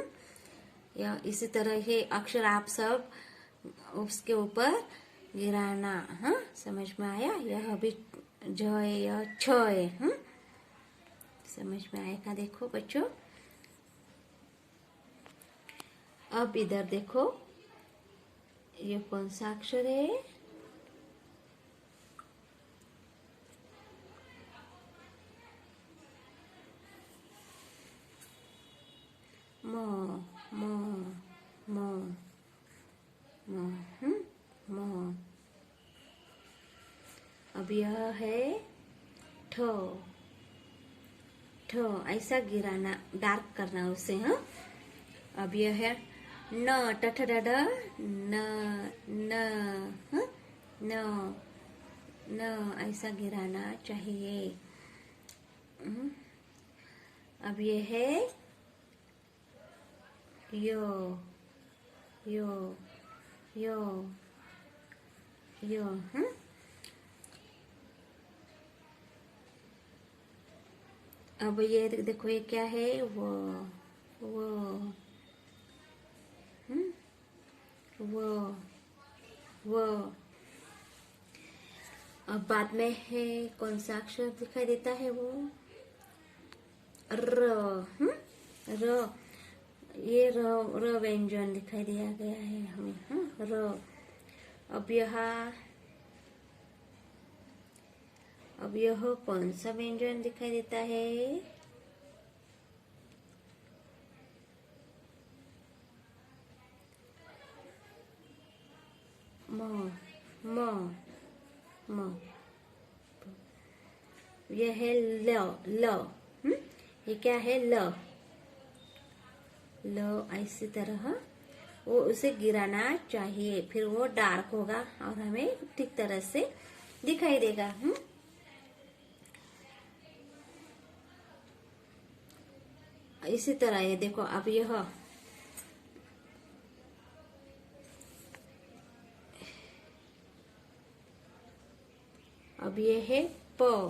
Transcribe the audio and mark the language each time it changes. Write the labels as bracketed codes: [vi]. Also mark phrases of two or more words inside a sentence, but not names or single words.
[hi] या इसी तरह के अक्षर आप सब उसके ऊपर गिराना। हाँ, समझ में आया? यह भी ज है, यह छ है। समझ में आएगा? देखो बच्चों, अब इधर देखो, ये कौन सा अक्षर है? म। म। म। म। म। अब यह है ठ। ठ, ऐसा गिराना, डार्क करना उसे। हाँ, अब यह है न। ट ठ ड ढ, न। न। हाँ? न। न, ऐसा गिराना चाहिए। अब ये है यो। यो। यो। यो। अब ये देखो, ये क्या है? वो। वो। वो। वो। अब बाद में है कौन सा अक्षर दिखाई देता है? वो र। र, ये र। र व्यंजन दिखाई दिया गया है हमें। र। अब यह कौन सा व्यंजन दिखाई देता है? म। म। म। यह है ल। ल। ये क्या है? ल। ल, ऐसी तरह वो उसे गिराना चाहिए, फिर वो डार्क होगा और हमें ठीक तरह से दिखाई देगा। इसी तरह ये देखो, अब यह अब ये है प।